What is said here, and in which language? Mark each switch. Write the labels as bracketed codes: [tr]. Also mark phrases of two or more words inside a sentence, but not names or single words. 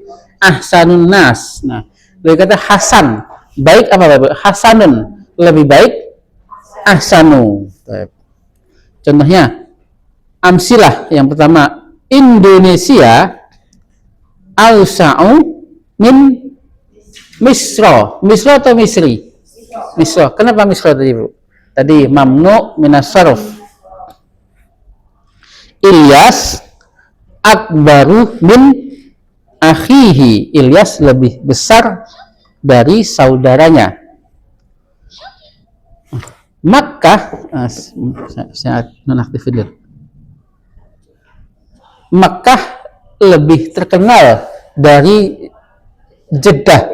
[ar] أحسن الناس. [id] Nah, boleh kata hasan. Baik apa Bapak? Hasanun, lebih baik. Ahsanu. Contohnya amsilah yang pertama, Indonesia [ar] أوسع من مصر [id] atau Misri? Misro. Kenapa Misro tadi, Bu? Tadi [ar] ممنوع من الصرف. إلياس أكبر من أخيه. [id] Ilyas lebih besar dari saudaranya. Makkah, saya nonaktifin dulu. Makkah lebih terkenal dari Jeddah.